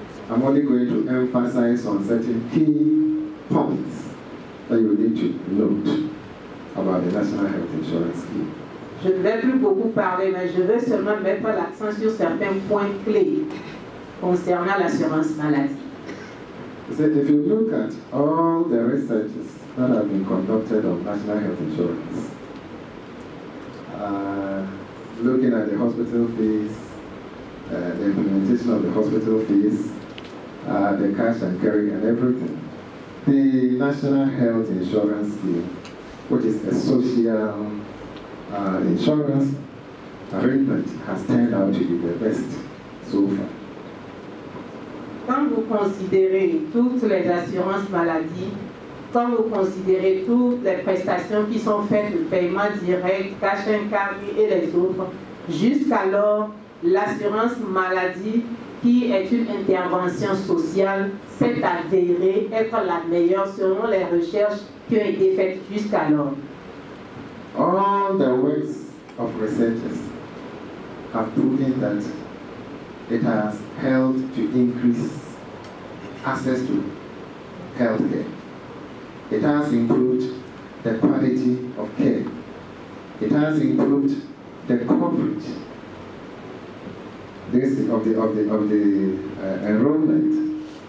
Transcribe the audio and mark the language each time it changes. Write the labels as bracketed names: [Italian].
[English] I'm only going to emphasize on certain key points that you need to note about the National Health Insurance Scheme. [French] Je ne vais plus beaucoup parler, mais je vais seulement mettre l'accent sur certains points clés concernant l'assurance maladie. [English] So if you look at all the researches that have been conducted on national health insurance, looking at the hospital fees, the implementation of the hospital fees, the cash and carry and everything, the National Health Insurance Scheme, which is a social insurance arrangement, has turned out to be the best so far. [French] Quand vous considérez toutes les assurances maladie, quand vous considérez toutes les prestations qui sont faites de paiement direct, cash and carry et les autres, jusqu'alors, l'assurance maladie, qui est une intervention sociale, s'est avérée être la meilleure selon les recherches qui ont été faites jusqu'alors. [English] All the works of researchers have proven that it has helped to increase access to healthcare. It has improved the quality of care. It has improved the coverage of the enrollment.